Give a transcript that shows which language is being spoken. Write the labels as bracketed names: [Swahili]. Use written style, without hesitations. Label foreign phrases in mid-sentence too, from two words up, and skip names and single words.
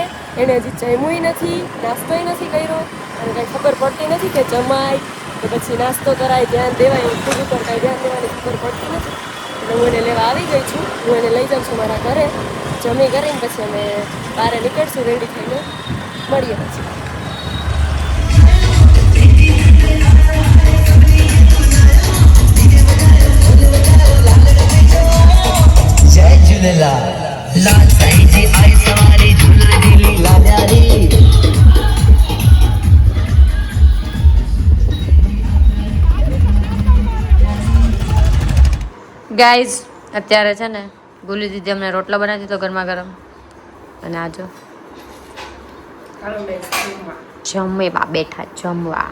[Gujarati] એને હજી જમ્યું નથી, નાસ્તોય નથી કર્યો, અને કંઈ ખબર પડતી નથી કે જમાય કે પછી નાસ્તો કરાય, ધ્યાન દેવાય. ખુદ ઉપર કાંઈ ધ્યાન દેવાની ખબર પડતી નથી, એટલે હું એને લેવા આવી ગઈ છું. હું એને લઈ જાઉં છું મારા ઘરે. જમી કરીને પછી અમે બહાર નીકળશું રેડી થઈને, મળીએ પછી. [Hindi] जय झूलेलाल लाल साईं जी आई सवारी झूला दिली लाल्यारी [Gujarati] ગાઈઝ અત્યારે છે ને ગુલી દીદી અમને રોટલા બનાવી દીધો ગરમા ગરમ, અને આજો જમવા બેઠા જમવા.